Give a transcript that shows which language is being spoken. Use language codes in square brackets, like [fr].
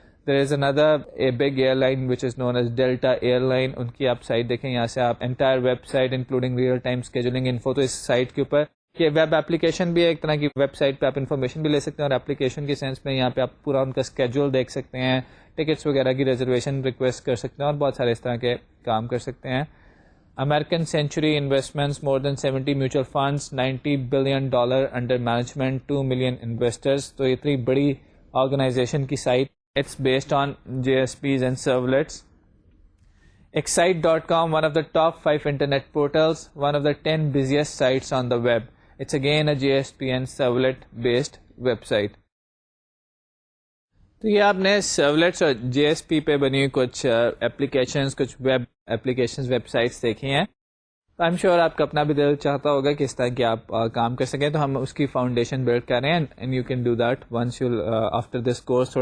[en] There is another a big airline which is known as Delta Airline, [ur] ان کی آپ site دیکھیں, یہاں سے آپ [en] entire website including real time scheduling info, [ur] تو اس سائٹ کے اوپر یہ ویب اپلیکیشن بھی ہے ایک طرح کی, ویب سائٹ پہ آپ انفارمیشن بھی لے سکتے ہیں, اور اپلیکیشن کے سینس میں یہاں پہ آپ پورا ان کا اسکیجول دیکھ سکتے ہیں, ٹکٹس وغیرہ کی ریزرویشن ریکویسٹ کر سکتے ہیں, اور بہت سارے اس طرح کے کام کر سکتے ہیں. [en] American Century Investments, more than 70 mutual funds, $90 billion under management, 2 million investors. [ur] تو اتنی بڑی آرگنائزیشن کی site, [en] it's based on JSPs and servlets. Excite.com, one of the top 5 internet portals, one of the 10 busiest sites on the web. It's again a JSP and servlet based website. [ur] تو یہ آپ نے سرولیٹس اور JSP پہ بنی ہوئی کچھ applications, کچھ ویب اپلیکیشنز, ویب سائٹس دیکھی ہیں. تو [en] I'm sure [ur] آپ کا اپنا بھی دل چاہتا ہوگا کہ اس طرح کی آپ کام کر سکیں, تو ہم اس کی فاؤنڈیشن بلڈ کر رہے ہیں, [en] And you can do that once you after this course.